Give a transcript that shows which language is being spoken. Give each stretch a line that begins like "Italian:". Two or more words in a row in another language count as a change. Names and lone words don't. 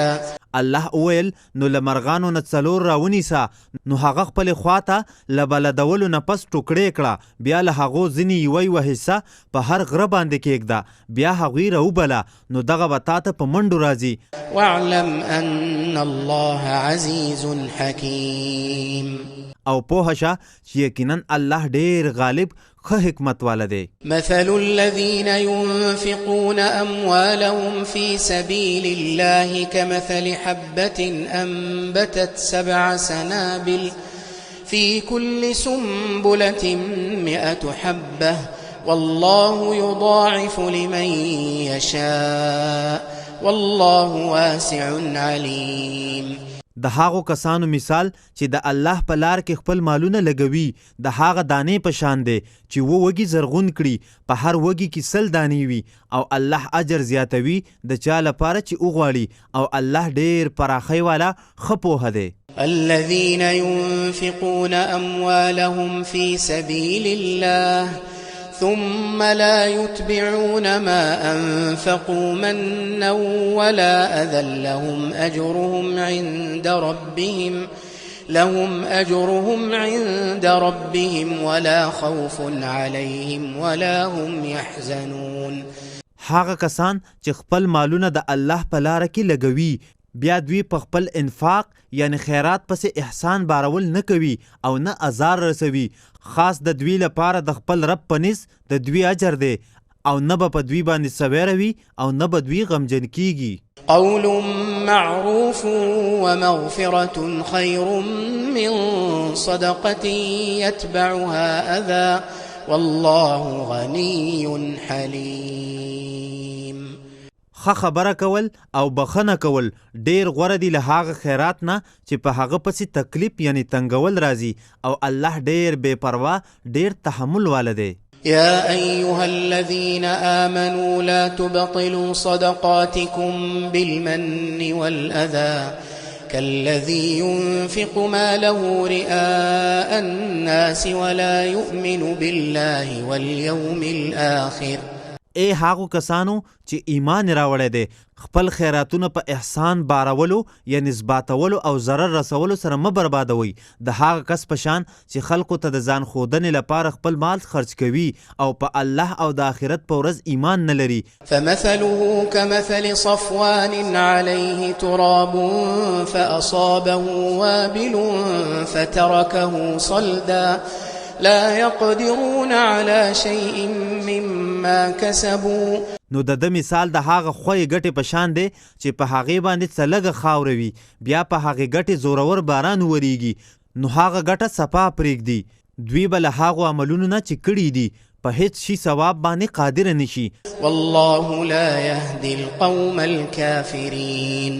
Pashto: الله ویل نو له مرغانو نه 4 راونیسه نو هغه خپلې خواته له بلدولو نه پس ټوکړې کړه بیا له هغو ځینې یوه حصه په هر غره باندې کېږده بیا هغوی راوبله نو دغه به تا ته په منډو راځي
Arabic: واعلم أن الله عزيز حكيم
Pashto: او پوه شه چې یقینا الله ډېر غالب ښه حکمت والا دی
Arabic: مثل الذين ينفقون أموالهم في سبيل الله كمثل حبة أنبتت 7 سنابل في كل سنبلة 100 حبة والله يضاعف لمن يشاء والله واسع عليم
Pashto: د هغو کسانو مثال چې د الله په لار کې خپل مالونه لګوي د هغه دانې په شان دی چې وږي زرغون کړي په هر وږي کې 100 دانې وي او الله اجر زیاتوي د چا لپاره چې وغواړي او الله ډېر پراخۍ والا ښه پوهه دی.
Arabic: الذين ينفقون أموالهم في سبيل الله ثم لا يتبعون ما أنفقوا منا ولا أذى لهم أجرهم عند ربهم ولا خوف عليهم ولا هم يحزنون.
Pashto: هغه کسان چې خپل مالونه د الله په لاره کې لګوي بیا دوی په خپل انفاق یعنی خیرات پسې احسان بارول نه کوي او نه ازار رسوي خاص د دوی لپاره د خپل رب په نس د دوی اجر دی او نه به په دوی باندې سویروي او نه به دوی غمجن کیږي.
Arabic: قول معروف ومغفرة خير من صدقة يتبعها أذى والله غني حليم.
Pashto: ښه خبره کول او بخنه کول ډیر غوره دي له هغه خیرات نه چې په هغه پسې تکلیف یعنی تنګول راځي او الله ډیر بے پروا ډیر تحمل والا دی.
Arabic: يا أيها الذين آمنوا لا تبطلوا صدقاتكم بالمن والأذى كالذي ينفق ماله رئاء الناس ولا يؤمن بالله واليوم الآخر.
Pashto: ای هغو کسانو چې ایمان راوړی دی خپل خیراتونه په احسان بارولو یا نسباتولو او ضرر رسولو سره مه بربادوي د هغه کس په شان چې خلکو ته د ځان ښودنې لپاره خپل مال خرج کوي او په الله او د آخرت په ورځ ایمان نه لري.
Arabic: فمثله كمثل صفوان عليه تراب فأصابه وابل فتركه صلدا لا يقدرون على شيء مما كسبوا.
Pashto: نو د مثال د هغه خوې ګټې په شان دی چې په هغې باندې څه لږه خاوره وي بیا په هغې ګټې زورور باران وریږي نو هغه ګټه صفا پرېږدي دوی به له هغو عملونو نه چې کړي دي په هیڅ شي ثواب باندې قادر نشي.
Arabic: والله لا يهدي القوم الكافرين.